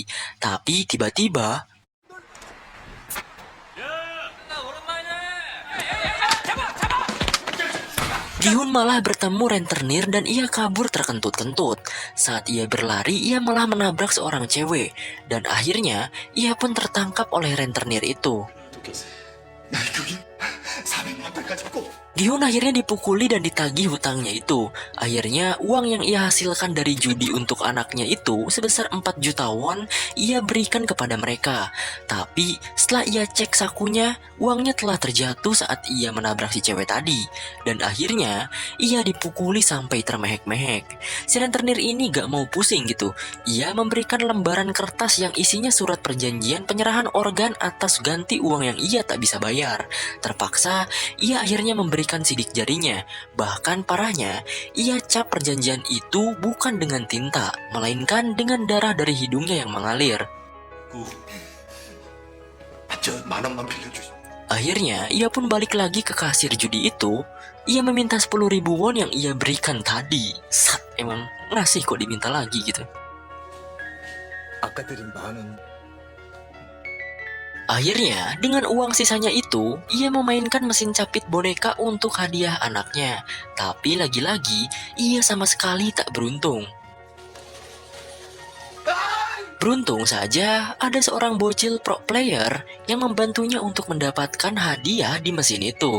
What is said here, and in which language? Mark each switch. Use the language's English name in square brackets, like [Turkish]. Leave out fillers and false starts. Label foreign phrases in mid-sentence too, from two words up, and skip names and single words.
[Indonesian] Tapi tiba-tiba, Gi-hun malah bertemu rentenir dan ia kabur terkentut-kentut. Saat ia berlari, ia malah menabrak seorang cewek. Dan akhirnya, ia pun tertangkap oleh rentenir itu. [Korean] 나 여기 400만 달까지 꼭 [Indonesian] Gi-hun akhirnya dipukuli dan ditagih hutangnya itu. Akhirnya, uang yang ia hasilkan dari judi untuk anaknya itu sebesar 4 juta won ia berikan kepada mereka. Tapi, setelah ia cek sakunya, uangnya telah terjatuh saat ia menabrak si cewek tadi. Dan akhirnya, ia dipukuli sampai termehek-mehek. Si rentenir ini gak mau pusing gitu. Ia memberikan lembaran kertas yang isinya surat perjanjian penyerahan organ atas ganti uang yang ia tak bisa bayar. Terpaksa, ia akhirnya memberikan sidik jarinya. Bahkan parahnya, ia cap perjanjian itu bukan dengan tinta, melainkan dengan darah dari hidungnya yang mengalir. [Korean] 저 만 원만 빌려주시. [Indonesian] Akhirnya, ia pun balik lagi ke kasir judi itu. Ia meminta 10.000 won yang ia berikan tadi. Sat, emang ngasih kok diminta lagi gitu. [Korean] 아까 드린 만 원. [Indonesian] Akhirnya, dengan uang sisanya itu, ia memainkan mesin capit boneka untuk hadiah anaknya. Tapi lagi-lagi, ia sama sekali tak beruntung. Beruntung saja, ada seorang bocil [English] pro player [Indonesian] yang membantunya untuk mendapatkan hadiah di mesin itu.